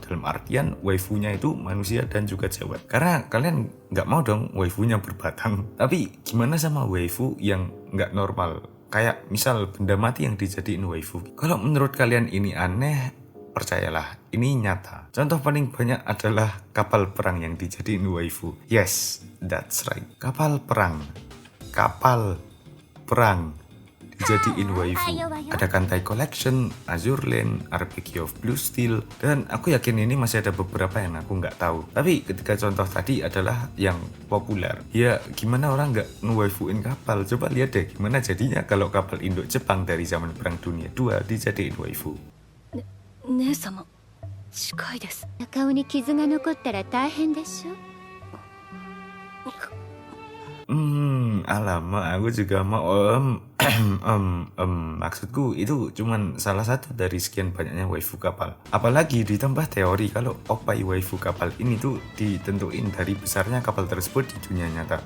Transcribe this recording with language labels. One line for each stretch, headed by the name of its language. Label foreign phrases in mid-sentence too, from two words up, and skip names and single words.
Indonesian: Dalam artian waifunya itu manusia dan juga cewek. Karena kalian nggak mau dong waifunya berbatang. Tapi gimana sama waifu yang nggak normal? Kayak misal benda mati yang dijadiin waifu. Kalau menurut kalian ini aneh, percayalah, ini nyata. Contoh paling banyak adalah kapal perang yang dijadiin waifu.
English: Yes, that's right.
Indonesian: Kapal perang dijadiin waifu. Ada Kantai Collection, Azure Lane, RPG of Blue Steel, dan aku yakin ini masih ada beberapa yang aku nggak tahu. Tapi ketika contoh tadi adalah yang populer. Ya gimana orang nggak nge-waifuin kapal? Coba lihat deh gimana jadinya kalau kapal induk Jepang dari zaman Perang Dunia II dijadiin waifu.
Japanese: 姉様近いです。顔に傷が残ったら大変でしょ。
Indonesian: Alamak, aku juga mau maksudku itu cuman salah satu dari sekian banyaknya waifu kapal. Apalagi ditambah teori kalau opai waifu kapal ini tuh ditentuin dari besarnya kapal tersebut di dunia nyata.